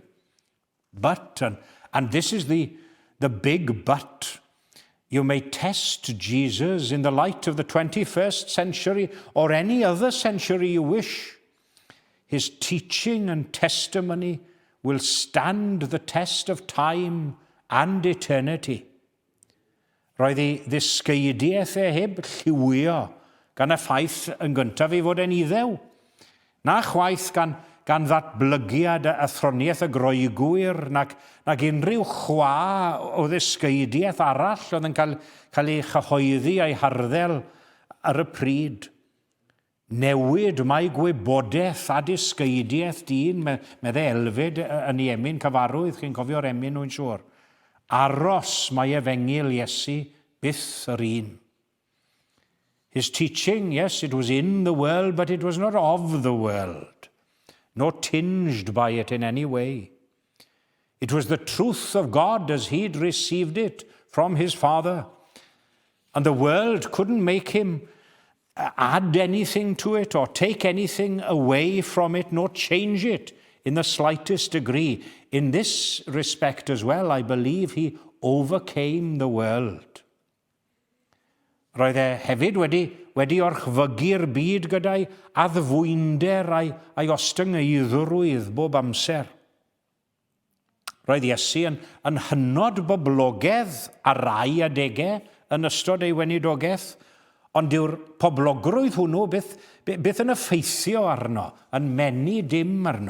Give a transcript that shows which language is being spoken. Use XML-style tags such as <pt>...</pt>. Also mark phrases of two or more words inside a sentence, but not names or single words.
<en>But, and this is the big but, you may test Jesus in the light of the 21st century or any other century you wish. His teaching and testimony will stand the test of time and eternity.</en> <cy>Roedd ei ddisgeidiaeth heb lliwio gan y ffaith yn gyntaf ei fod e'n Iddew. Na chwaith gan ddatblygiad a throniaeth y groegwyr nag unrhyw chwa o ddisgeidiaeth arall oedd yn cael ei chyhoeddi a'i harddel ar y pryd. Newid mae gwybodaeth a disgeidiaeth dyn, meddai Elfyd yn ei emyn cyfarwydd, chi'n cofio'r emyn nhw'n siŵr. Aros mae efengil Iesu byth yr un.</cy> <en>His teaching, yes, it was in the world, but it was not of the world. nor tinged by it in any way. It was the truth of God as he'd received it from his Father. And the world couldn't make him add anything to it or take anything away from it, nor change it in the slightest degree. In this respect as well, I believe he overcame the world.</en> <cy>Roedd e hefyd wedi orchfygu'r byd gyda'i addfwynder a'i ostyngeidhrwydd bob amser. Roedd Iesu yn hynod boblogaidd a rai adegau yn ystod ei weinidogaeth, ond dyw'r poblogrwydd hwnnw byth yn effeithio arno, yn menu dim arno.</cy>